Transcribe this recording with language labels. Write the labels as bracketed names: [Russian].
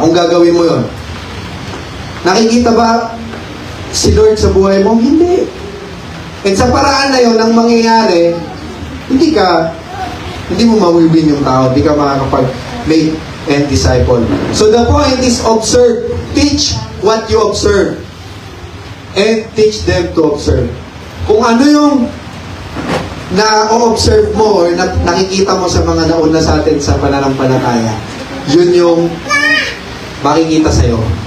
[Filipino] Kung gagawin mo yon, nakikita ba si Lord sa buhay mo? Hindi. And sa paraan na yon, ang mangyayari, hindi mo mawiwin yung tao, hindi ka makakapag-make and disciple. [English] So the point is observe. Teach what you observe. And teach them to observe. [Filipino] Kung ano yung na-observe mo or nakikita mo sa mga nauna sa atin sa pananampalataya, yun yung makikita sa'yo.